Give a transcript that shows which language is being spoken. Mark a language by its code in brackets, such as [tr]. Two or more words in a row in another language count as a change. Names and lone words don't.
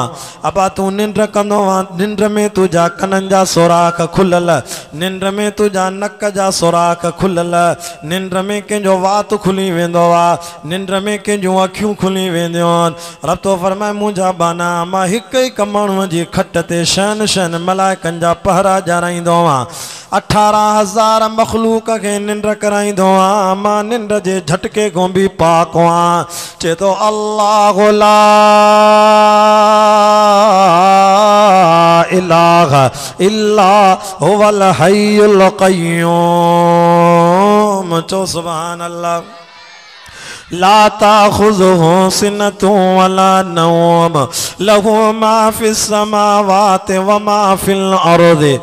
[sd] अबा तूं निंड कंदो आ, निंड में तुझा कननि जा सुराख खुलल, निंड में तुझा नक जा सुराख खुलल, निंड में कंहिंजो वात खुली वेंदो आ, निंड में कंहिंजूं अखियूं खुली वेंदियूं आहिनि। रब तो फरमाए मुंहिंजा बाना मां हिकु हिकु माण्हूअ जी खट ते शहन शहन मलाइकनि जा पहरा ॼाणाईंदो आ। 18,000 मखलूक के निंड कराईंदो आ, मां निंड जे झटके को भी पाक आ। चे तो [ar] الله لا إله إلا هو الحي القيوم. चो سبحان الله. لا تأخذه سنة ولا نوم له ما في السماوات وما في الأرض.